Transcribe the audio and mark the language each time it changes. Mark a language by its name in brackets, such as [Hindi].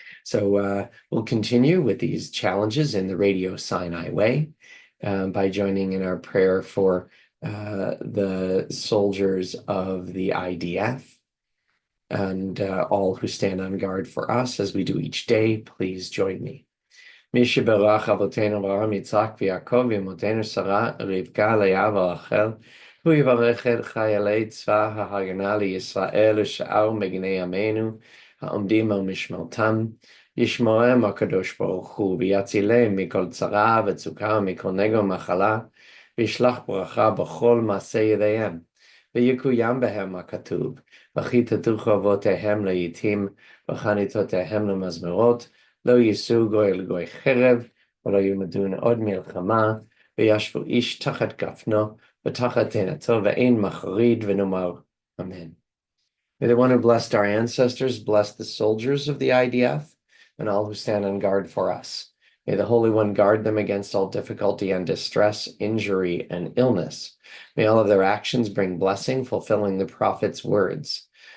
[English] So we'll continue with these challenges in the Radio Sinai way by joining in our prayer for the soldiers of the IDF and all who stand on guard for us as we do each day. Please join me. [Hebrew] מי שברך אבותינו אברהם, יצחק ויעקב ואמותינו שרה, רבקה, לאה ורחל, הוא יברך את חיילי צבא ההגנה לישראל ושאר מגיני עמנו העומדים על משמרתם, ישמורם הקדוש ברוך הוא ויצילם מכל צרה וצוקה ומכל נגע ומחלה, וישלח ברכה בכל מעשה ידיהם, ויקוים בהם הכתוב, וכיתתו חרבותיהם לעתים וחניתותיהם למזמרות, לא יישאו גוי אל גוי חרב, ולא ילמדון עוד מלחמה, וישבו איש תחת גפנו, ותחת תאנתו, ואין מחריד, ונאמר אמן. [English] May the one who blessed our ancestors bless the soldiers of the IDF and all who stand on guard for us. May the Holy One guard them against all difficulty and distress, injury and illness. May all of their actions bring blessing, fulfilling the prophet's words.